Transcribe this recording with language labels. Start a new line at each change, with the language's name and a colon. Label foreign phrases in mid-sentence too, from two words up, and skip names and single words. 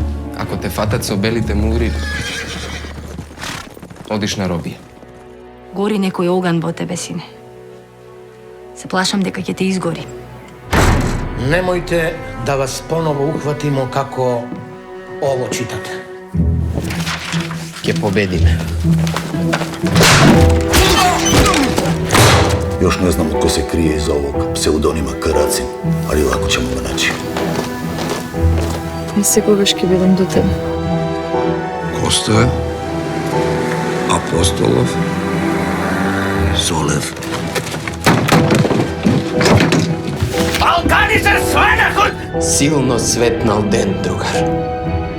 Macedonian: Ако те фатат со белите мури, одиш на робија. Гори некој оган во тебе, сине. Се плашам дека ќе те изгори.
Serbian: Немојте да вас поново ухватимо како ово читате.
Macedonian: Ќе победиме.
Serbian: Još ne znamo ko se krije iza ovog pseudonima Karacin, ali lako ćemo ga naći.
Macedonian: Не секогаш ќе бидам до тебе. Kostoje, Apostolov, Solev. Силно светнал ден, другар.